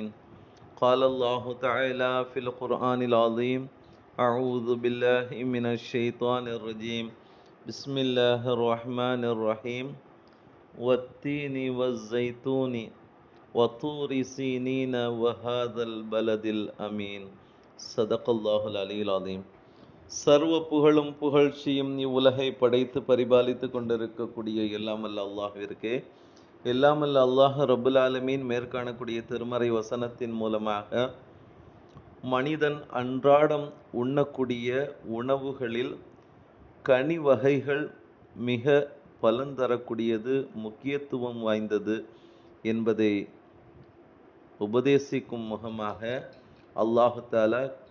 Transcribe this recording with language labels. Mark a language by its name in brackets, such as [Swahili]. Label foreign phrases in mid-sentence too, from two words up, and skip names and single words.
[Arabic] قال الله تعالى في القرآن العظيم: أعوذ بالله من الشيطان الرجيم. بسم الله الرحمن الرحيم. والتين والزيتون وطور سينين وهذا البلد الأمين. صدق الله العلي العظيم. [Tamil] சர்வ புகழும் புகழ்ச்சியும் இவ்வுலகை படைத்து பரிபாலித்து கொண்டிருக்கக்கூடிய எல்லாமல்ல அல்லாஹ்விற்கே. எல்லாமல்ல [Arabic] الله رب العالمين [Tamil] மேற்காணக்கூடிய திருமறை வசனத்தின் மூலமாக மனிதன் அன்றாடம் உண்ணக்கூடிய உணவுகளில் கனி வகைகள் மிக பலன் தரக்கூடியது, முக்கியத்துவம் வாய்ந்தது என்பதை உபதேசிக்கும் முகமாக [Arabic] الله تعالى